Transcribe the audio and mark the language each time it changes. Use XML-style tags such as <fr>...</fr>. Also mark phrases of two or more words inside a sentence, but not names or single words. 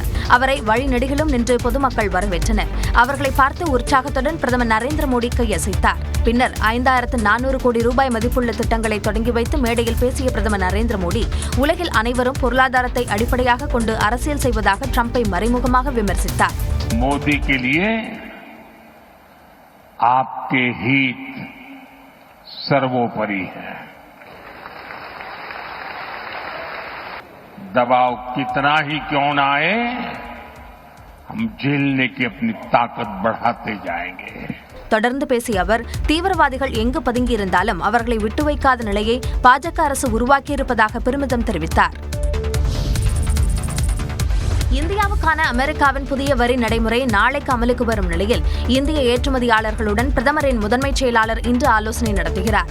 <ta>அவரை வழிநெடுகிலும் நின்று பொதுமக்கள் வரவேற்றனர். அவர்களை பார்த்து உற்சாகத்துடன் பிரதமர் நரேந்திர மோடி கையசைத்தார். பின்னர் 5400 கோடி ரூபாய் மதிப்புள்ள திட்டங்களை தொடங்கி வைத்து மேடையில் பேசிய பிரதமர் நரேந்திர மோடி உலகில் அனைவரும் பொருளாதாரத்தை அடிப்படையாக கொண்டு அரசியல் செய்வதாக ட்ரம்பை மறைமுகமாக விமர்சித்தார்.</ta> <hi>आपके हित सर्वोपरि है. दबाव कितना ही क्यों न आए, हम झेलने की अपनी ताकत बढ़ाते जाएंगे.</hi> <ta>தொடர்ந்து பேசிய அவர், தீவிரவாதிகள் எங்கு பதுங்கியிருந்தாலும் அவர்களை விட்டு வைக்காத நிலையை பாஜக அரசு உருவாக்கியிருப்பதாக பெருமிதம் தெரிவித்தார். இந்தியாவுக்கான அமெரிக்காவின் புதிய வரி நடைமுறை நாளைக்கு அமலுக்கு வரும் நிலையில் இந்திய ஏற்றுமதியாளர்களுடன் பிரதமரின் முதன்மைச் செயலாளர் இன்று ஆலோசனை நடத்துகிறார்.</ta>